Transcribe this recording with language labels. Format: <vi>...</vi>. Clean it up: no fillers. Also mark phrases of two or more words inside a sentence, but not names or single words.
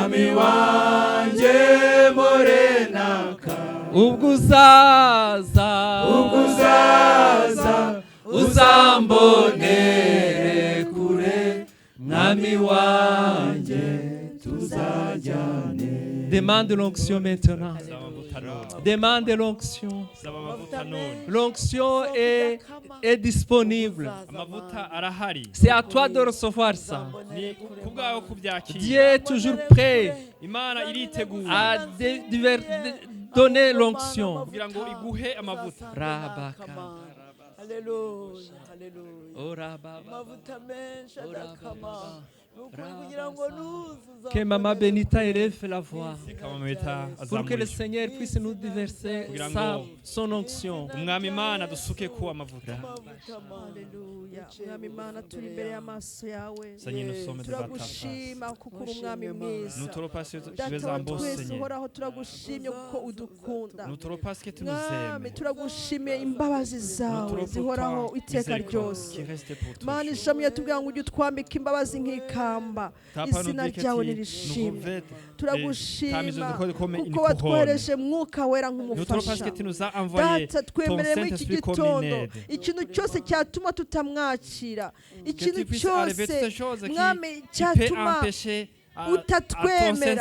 <rw>morenaka ubwo uzaza uzambonere kure mwami wanjye tuzajyane.</rw> <fr>Demande l'onction maintenant. Demande l'onction. L'onction est disponible. C'est à toi de recevoir ça. Dieu est toujours prêt à donner l'onction. Rabaka. Alléluia, alléluia. Que Maman Benita élève la voix pour que le Seigneur puisse nous déverser son onction. Alléluia.</fr> <rw>Mwami Mana turi imbere y'amaso yawe turagushima kuko uri umwami mwiza data twese uhoraho turagushimye kuko udukunda mwami turagushimiye imbabazi zawe zihoraho iteka ryose Mana ijambo yatubwira ngo ujye utwambika imbabazi nk'ikamba izina ryawe nirishimwe turagushima kuko watwohereje mwuka wera nk'umufasha data twemereye muri iki gitondo ikintu cyose cyatuma tutamwakira ikintu cyose mwami cyatuma utatwemera</rw>